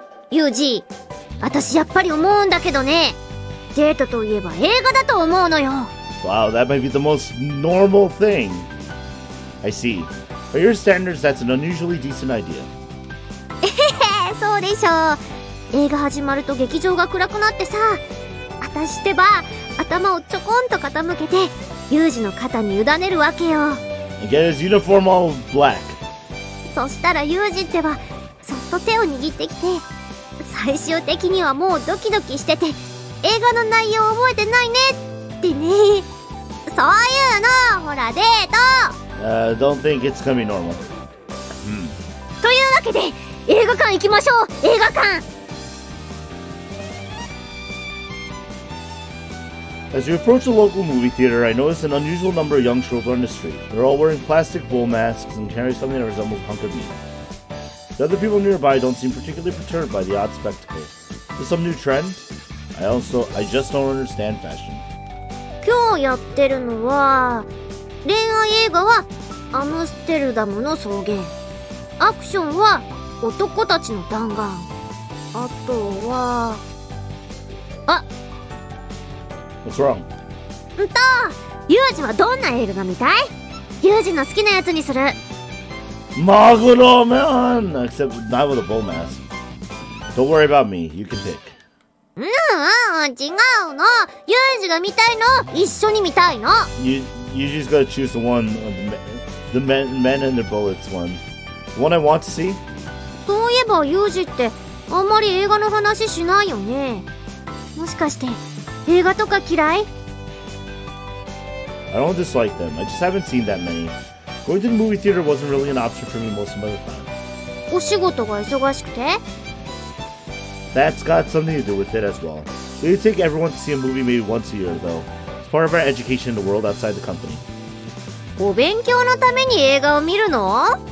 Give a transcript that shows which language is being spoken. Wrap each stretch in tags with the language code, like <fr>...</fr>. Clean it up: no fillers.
<ja>ユージ、私やっぱり思うんだけどね、デートといえば映画だと思うのよ。</ja> <en>Wow, that might be the most normal thing. I see. By your standards, that's an unusually decent idea.</en> <ja>そうでしょう。映画始まると劇場が暗くなってさ、私ってば頭をちょこんと傾けてユージの肩に委ねるわけよ。</ja> <en>And get his uniform all black.</en> <ja>そしたらユージってばそっと手を握ってきて、最終的にはもうドキドキしてて映画の内容覚えてないねってね。そういうのほらデート。</ja> <en>Don't think it's gonna be normal.</en> <ja>というわけで映画館行きましょう。映画館。</ja> <en>As we approach a local movie theater, I notice an unusual number of young children on the street. They're all wearing plastic bull masks and carry something that resembles a hunk of meat. The other people nearby don't seem particularly perturbed by the odd spectacle. Is this some new trend? I just don't understand fashion.</en> <ja>今日やってるのは恋愛映画はアムステルダムの草原、アクションは男たちの弾丸、あとは</ja> <en>What's wrong?</en> <ja>ユージはどんな映画が見たい？ユージの好きなやつにする。</ja> <en>Maguro, man! Except not with a bull mask. Don't worry about me. You can pick.</en> <ja>違うの。ユージが見たいの一緒に見たいの。</ja> <en>You just gotta choose the one, the men and their bullets one. The one I want to see?</en> <ja>そういえばユージってあんまり映画の話しないよね。もしかして映画とか嫌い？</ja> <en>I don't dislike them. I just haven't seen that many. Going to the movie theater wasn't really an option for me most of the time.</en> <ja>お仕事が忙しくて？</ja> <en>That's got something to do with it as well. We take everyone to see a movie maybe once a year, though. It's part of our education in the world outside the company.</en> <ja>お勉強のために映画を見るの？</ja>